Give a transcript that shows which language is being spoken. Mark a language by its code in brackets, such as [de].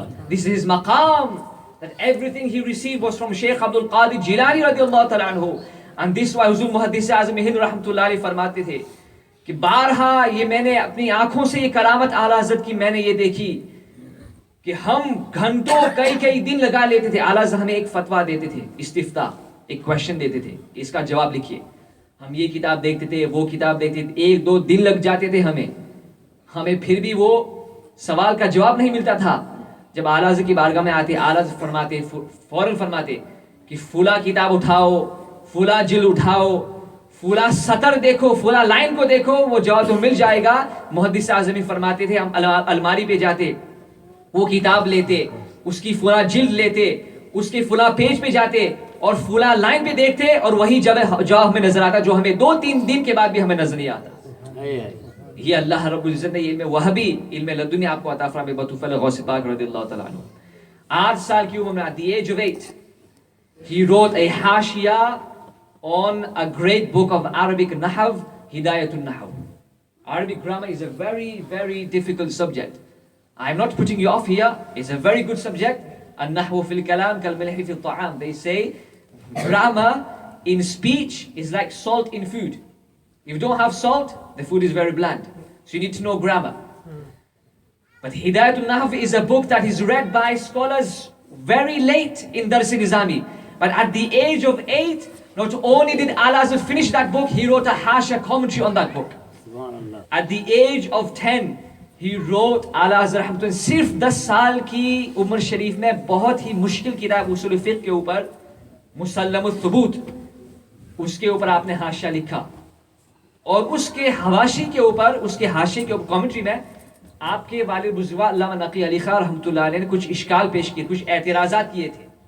[en] This is his maqam, that everything he received was from Shaykh Abdul Qadir Jilani radiyallahu ta'ala anhu. And this why [ur] حضور محدث اعظم ہند رحمۃ اللہ علیہ فرماتے تھے کہ بارہا یہ میں نے اپنی آنکھوں سے یہ کرامت اعلیٰ حضرت کی میں نے یہ دیکھی کہ ہم گھنٹوں کئی دن لگا لیتے تھے. اعلیٰ حضرت ہمیں ایک فتویٰ دیتے تھے, استفتاء, ایک کویشچن دیتے تھے, اس کا جواب لکھیے. ہم یہ کتاب دیکھتے تھے, وہ کتاب دیکھتے تھے, 1-2 دن لگ جاتے تھے ہمیں پھر بھی وہ سوال کا جواب نہیں ملتا تھا. جب اعلیٰ حضرت کی بارگاہ میں آتے, اعلیٰ حضرت فرماتے, فوراً فرماتے کہ فلاں کتاب اٹھاؤ, فلاں جلد اٹھاؤ, فلاں سطر دیکھو, فلاں لائن کو دیکھو, وہ جواب تمہیں مل جائے گا. محدث اعظمی فرماتے تھے ہم الماری پہ جاتے, وہ کتاب لیتے, اس کی فلاں جلد لیتے, اس کے فلاں پیج پہ جاتے اور فلاں لائن پہ دیکھتے, اور وہی جواب ہمیں نظر آتا جو ہمیں 2-3 دن کے بعد بھی ہمیں نظر نہیں آتا. یہ اللہ رب العزت نے علم وہبی, علم لدنی آپ کو عطا فرمائے بطوفل غوث پاک رضی اللہ تعالیٰ عنہ. 8 سال کی عمر میں, [en] at the age of 8, he wrote a حاشیہ on a great book of Arabic Nahw, Hidayatul Nahw. Arabic grammar is a very, very difficult subject. I'm not putting you off here. It's a very good subject. [ar] An-nahwu fil kalam kal milhi fil ta'am. [en] They say grammar in speech is like salt in food. If you don't have salt, the food is very bland. So you need to know grammar. But Hidayatul Nahw is a book that is read by scholars very late in Dars-e-Nizami. But at the age of 8, not only did A'la Hazrat finish that book, he wrote a Hasha commentary on that book. At the age of 10, he wrote A'la Hazrat [ur] Rahmatullah صرف 10 سال کی عمر شریف میں بہت ہی مشکل کتاب اصول فقہ کے اوپر مسلم الثبوت, اس کے اوپر آپ نے حاشیہ لکھا, اور اس کے حواشی کے اوپر, اس کے حاشیے کے اوپر کامنٹری میں آپ کے والد بزرگ علامہ نقی علی خان رحمۃ اللہ علیہ نے کچھ اشکال پیش کیے, کچھ اعتراضات کیے تھے.